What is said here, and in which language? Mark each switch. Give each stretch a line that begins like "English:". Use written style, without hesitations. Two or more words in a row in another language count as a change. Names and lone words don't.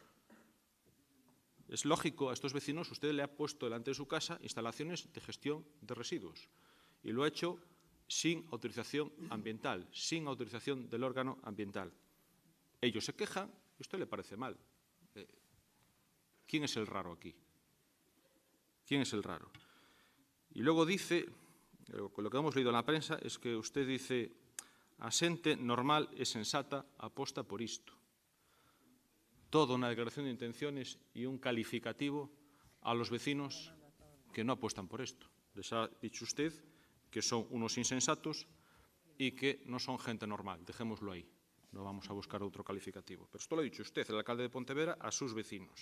Spanish: Es lógico, a estos vecinos usted le ha puesto delante de su casa instalaciones de gestión de residuos y lo ha hecho sin autorización ambiental, sin autorización del órgano ambiental. Ellos se quejan y a usted le parece mal. ¿Quién es el raro aquí? ¿Quién es el raro? Y luego dice, lo que hemos leído en la prensa, es que usted dice
Galician: a xente normal e sensata aposta por isto.
Spanish: Toda una declaración de intenciones y un calificativo a los vecinos que no apuestan por esto. Les ha dicho usted que son unos insensatos y que no son gente normal. Dejémoslo ahí. No vamos a buscar otro calificativo. Pero esto lo ha dicho usted, el alcalde de Pontevedra, a sus vecinos.